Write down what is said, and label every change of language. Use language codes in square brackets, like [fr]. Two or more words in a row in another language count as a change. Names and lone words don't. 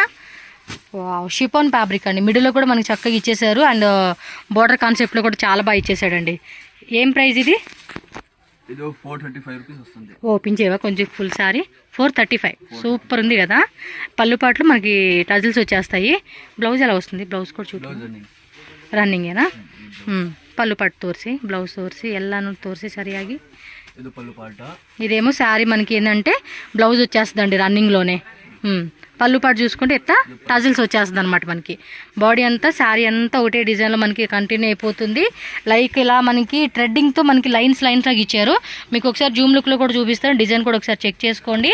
[en] chiffon fabric [te] అండి, మిడిల్లో కూడా మనకి చక్కగా ఇచ్చేసారు అండ్ [en] border conceptlo [te] కూడా చాలా బాగా ఇచ్చేసాడండి. ఏం ప్రైస్ ఇది? ఇది 435 రూపీస్ వస్తుంది. ఓపెన్ చేయవా కొంచెం [en] full saree? [te] 435. సూపర్ ఉంది కదా. పళ్ళు పాటలు మనకి టజిల్స్ వచ్చేస్తాయి. బ్లౌజ్ ఎలా వస్తుంది? బ్లౌజ్ కూడా చూడు, [kn] ರನ್ನಿಂಗೇನಾ? ಪಲ್ಲು ಪಟ್ಟು ತೋರಿಸಿ, ಬ್ಲೌಸ್ ತೋರಿಸಿ, ಎಲ್ಲಾನು ತೋರಿಸಿ ಸರಿಯಾಗಿ. ಇದು ಪಲ್ಲು ಪಾಟ. [te] ఇదేమో శారీ మనకి ఏంటంటే బ్లౌజ్ వచ్చేస్తుందండి రన్నింగ్లోనే. పళ్ళు పాటు చూసుకుంటే ఎత్త టజిల్స్ వచ్చేస్తుంది అనమాట. మనకి బాడీ అంతా శారీ అంతా ఒకటే డిజైన్లో మనకి కంటిన్యూ అయిపోతుంది. లైక్ ఇలా మనకి థ్రెడ్డింగ్తో మనకి లైన్స్ లాగా ఇచ్చారు. మీకు ఒకసారి [en] zoom looklo [te] కూడా చూపిస్తాను, డిజైన్ కూడా ఒకసారి చెక్ చేసుకోండి.